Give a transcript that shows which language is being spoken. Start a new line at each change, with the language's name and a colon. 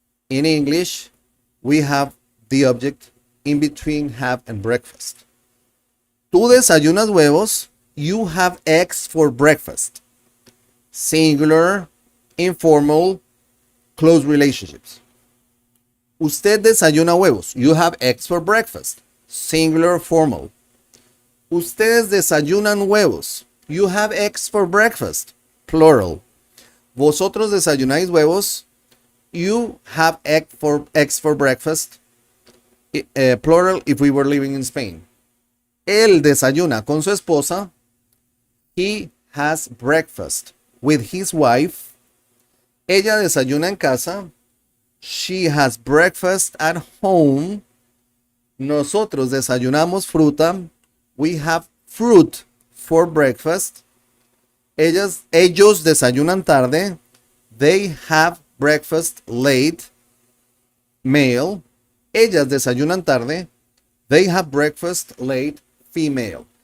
English: In English, we have the object in between have and breakfast.
Spanish: Tú desayunas huevos.
English: You have eggs for breakfast. Singular, informal, close relationships.
Spanish: Usted desayuna huevos.
English: You have eggs for breakfast. Singular, formal.
Spanish: Ustedes desayunan huevos.
English: You have eggs for breakfast. Plural.
Spanish: Vosotros desayunáis huevos.
English: You have eggs for breakfast. Plural if we were living in Spain.
Spanish: Él desayuna con su esposa.
English: He has breakfast with his wife.
Spanish: Ella desayuna en casa.
English: She has breakfast at home.
Spanish: Nosotros desayunamos fruta.
English: We have fruit for breakfast.
Spanish: Ellos desayunan tarde.
English: They have breakfast late. Male.
Spanish: Ellas desayunan tarde.
English: They have breakfast late. Female.